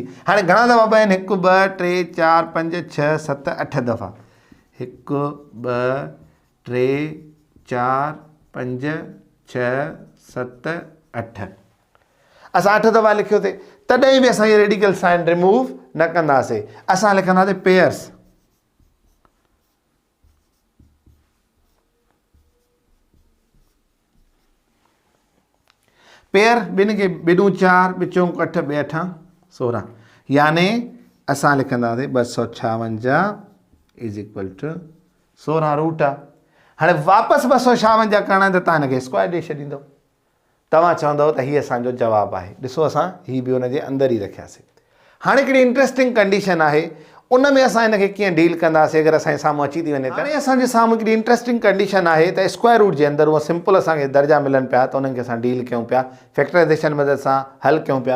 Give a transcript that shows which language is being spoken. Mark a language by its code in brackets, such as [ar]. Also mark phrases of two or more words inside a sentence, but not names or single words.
[sd] हाणे घणा दफ़ा आहिनि, 1 2 3 4 5 6 7 8 दफ़ा, 1 2 3 4 5 6 7 8, असां 8 दफ़ा लिखियोसीं, तॾहिं बि असां इहे [en] radical sign [sd] रिमूव न कंदासीं, असां लिखंदासीं पेयर्स। पेयर ॿिनि खे 2 ॾूं 4, 2 चौं 8, 2 8 16, यानी असां लिखंदासीं 256 [en] is equal to [sd] 16 रूट आहे। हाणे वापसि 256 करणा आहिनि त तव्हां हिनखे स्क्वायर ॾेई छॾींदव, तव्हां चवंदव त हीअ असांजो जवाबु आहे। ॾिसो असां हीअ बि हुनजे अंदरि ई रखियासीं। हाणे हिकिड़ी [en] interesting condition [sd] आहे, उन में असां हिनखे कीअं डील कंदासीं अगरि असांजे साम्हूं अची थी वञे त। हाणे असांजे साम्हूं हिकिड़ी [en] interesting condition [sd] आहे त [en] square root [sd] जे अंदरि उहा सिंपल असांखे दर्जा मिलनि पिया त उन्हनि खे असां डील कयूं पिया, फैक्टराइज़ेशन मदद सां हल कयूं पिया।